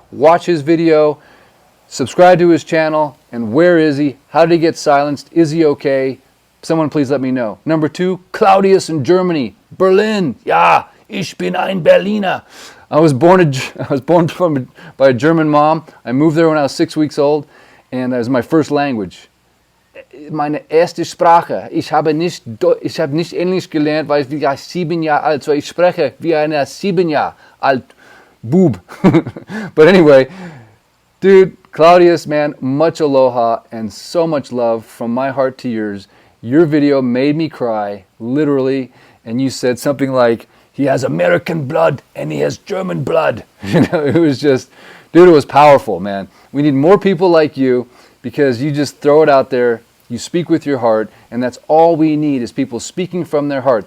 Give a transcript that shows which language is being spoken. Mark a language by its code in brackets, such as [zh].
[en] Watch his video. Subscribe to his channel. And where is he? How did he get silenced? Is he okay? Someone please let me know. Number two, Claudius in Germany. Berlin. [de] Ja, ich bin ein Berliner. [en] I was born by a German mom. I moved there when I was 6 weeks old. And that was my first language. [de] Meine erste Sprache. Ich habe nicht Englisch gelernt, weil ich 7 Jahre alt. So ich spreche wie ein 7 Jahre alt Bub. [en] But anyway, dude, Claudius, man, much aloha and so much love from my heart to yours. Your video made me cry, literally, and you said something like, he has American blood and he has German blood. You know, it was just, dude, it was powerful, man. We need more people like you because you just throw it out there, you speak with your heart, and that's all we need is people speaking from their heart.